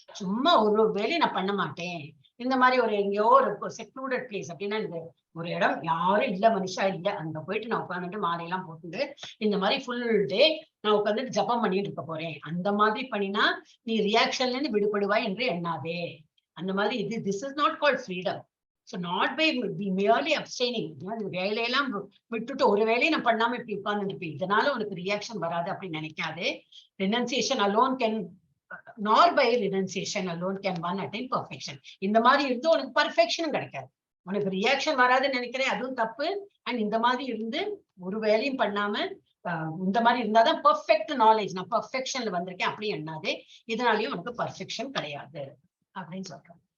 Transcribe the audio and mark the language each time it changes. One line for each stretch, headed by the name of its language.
Tamil: சும்மா ஒரு வேலையை நான் பண்ண மாட்டேன், இந்த மாதிரி ஒரு எங்கேயோ ஒரு செக்லூடட் பிளேஸ் அப்படின்னா ஒரு இடம் யாரும் இல்ல, மனுஷா இல்ல, அங்க போயிட்டு நான் உட்காந்துட்டு மாலையெல்லாம் போட்டுட்டு இந்த மாதிரி ஃபுல் டே நான் உட்காந்துட்டு ஜபம் பண்ணிட்டு இருக்க போறேன். அந்த மாதிரி பண்ணினா நீ ரியாக்ஷன்ல இருந்து விடுபடுவாய் என்று எண்ணாதே. அந்த மாதிரி
English: This is not called freedom. So not by merely abstaining.
Tamil: வேலையெல்லாம் விட்டுட்டு ஒரு வேலையை நான் பண்ணாம இப்படி உட்கார்ந்து இருப்பேன், இதனால உனக்கு ரியாக்ஷன் வராது அப்படின்னு நினைக்காது.
English: Renunciation alone can, nor by renunciation alone can one attain perfection.
Tamil: இந்த மாதிரி இருந்து உனக்கு பர்ஃபெக்ஷனும் கிடைக்காது. உனக்கு ரியாக்ஷன் வராதுன்னு நினைக்கிறேன், அதுவும் தப்பு. அண்ட் இந்த மாதிரி இருந்து ஒரு வேலையும் பண்ணாம இந்த மாதிரி இருந்தாதான் பர்ஃபெக்ட் நாலேஜ், நான் பர்ஃபெக்ஷன்ல வந்திருக்கேன் அப்படி எண்ணாதே. இதனாலயும் உனக்கு பர்ஃபெக்ஷன் கிடையாது அப்படின்னு சொல்றேன்.